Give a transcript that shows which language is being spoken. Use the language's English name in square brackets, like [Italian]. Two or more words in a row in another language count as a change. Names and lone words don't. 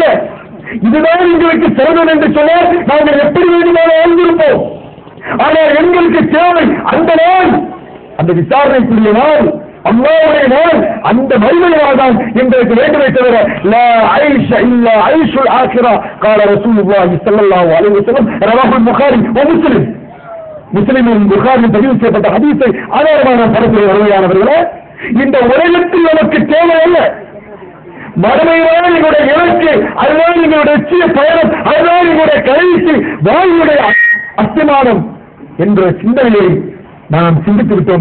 [Tamil] இதுதான் எங்களுக்கு சிறந்தது என்று சொல்ல நாங்கள் எப்படி வேண்டுமானாலும் வாழ்ந்திருப்போம். ஆனால் எங்களுக்கு தேவை அந்த நாள், அந்த விசாரணைக்குரிய நாள், அல்லாஹ்வுடைய நாள், அந்த மறுமையால் தான் எங்களுக்கு வேண்டுமே தவிர [Arabic] لا عيش إلا عيش الآخرة. قال رسول الله صلى الله عليه وسلم رواه البخاري ومسلم. [Tamil] முஸ்லிமின் புகாரில் பதிவு செய்யப்பட்ட ஹதீஸை ஆதாரமான படத்தில் வருவையானவர்களே, இந்த உலகத்தில் நமக்கு தேவை அல்ல, மறுமையான எங்களுடைய இலக்கு, அதுதான் எங்களுடைய லட்சிய பயணம், அதுதான் எங்களுடைய கடைசி வாழ்வுடைய அஸ்திமானம் என்ற சிந்தனையை நாம் சிந்தித்து விட்டோம்.